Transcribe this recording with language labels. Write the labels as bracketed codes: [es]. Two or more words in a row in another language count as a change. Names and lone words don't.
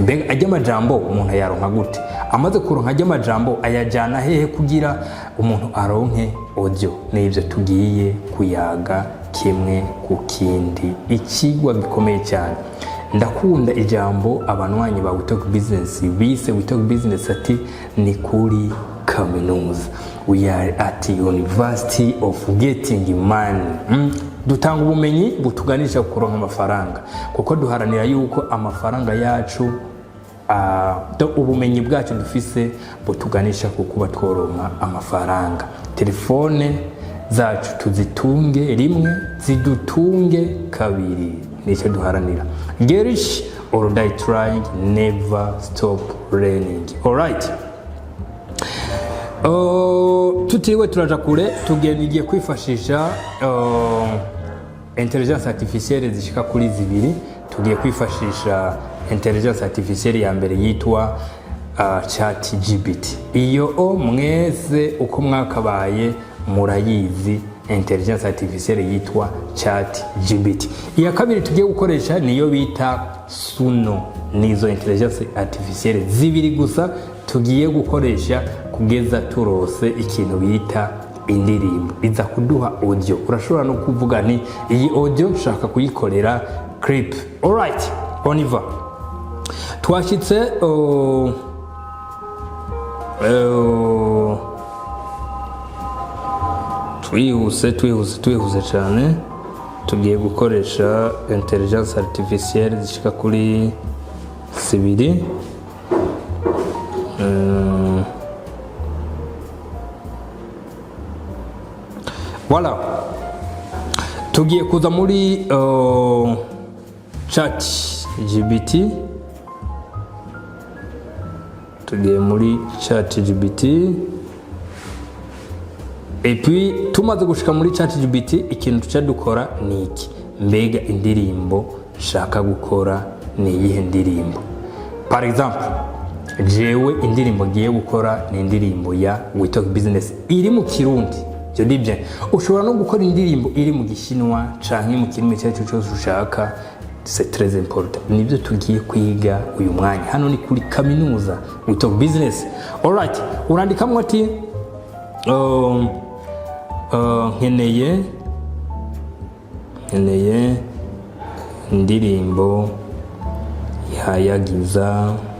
[rn] Mbega ajya amajambo umuntu yaronka gute? Amaze kuronka ajya amajambo ayajana hehe kugira umuntu aronke audio? Nibyo tugiye kuyaga kimwe ku kindi, ikigwa gikomeye cyane. Ndakunda ijambo abanwanyi ba We Talk Business bise We Talk Business ati ni kuri kaminuza. [en] We are at University of Getting Money. [rn] Dutanga ubumenyi butuganisha kuronka amafaranga, kuko duharanira yuko amafaranga yacu ubumenyi bwacu dufise butuganisha kukuba tworonka amafaranga. Telefone zacu tuzitunge rimwe, zidutunge kabiri. Nicyo duharanira. [en] Gerish or die trying, never stop learning. [rn] Alright. Tutiriwe turaja kure, tugiye kwifashisha [fr] intelligence artificielle [rn] zishika kuri zibiri. Tugiye kwifashisha [fr] intelligence artificielle [rn] ya mbere yitwa ChatGPT. Iyo mwese uko mwakabaye murayizi, [fr] intelligence artificielle [rn] yitwa ChatGPT. Iya kabiri tugiye gukoresha niyo bita Suno. Nizo [fr] intelligence artificielle [rn] zibiri gusa tugiye gukoresha kugeza turose ikintu bita indirimbo iza kuduha audio. Urashobora no kuvuga ni iyi audio nshaka kuyikorera clip. [fr] Alright, on y va. [rn] Twashitse twihuse cyane. Tugiye gukoresha [fr] intelligence artificielle [rn] zishika kuri zibiri. Voilà, tugiye kuza muri ChatGPT. Tugiye muri ChatGPT. [fr] Et puis [rn] tumaze gushika muri ChatGPT, ikintu tuca dukora ni iki? Mbega indirimbo shaka gukora ni iyihe ndirimbo? [fr] Par exemple, [rn] jewe indirimbo ngiye gukora ni indirimbo ya We Talk Business iri mu Kirundi. Byo nibyo. Ushobora no gukora indirimbo iri mu Gishinwa canke mu kirimi cyacu cyose ushaka. [fr] C'est très important. [rn] Nibyo tugiye kwiga uyu mwanya. Hano ni kuri kaminuza We Talk Business. Alright, urandikamwe ati nkeneye indirimbo hayagiza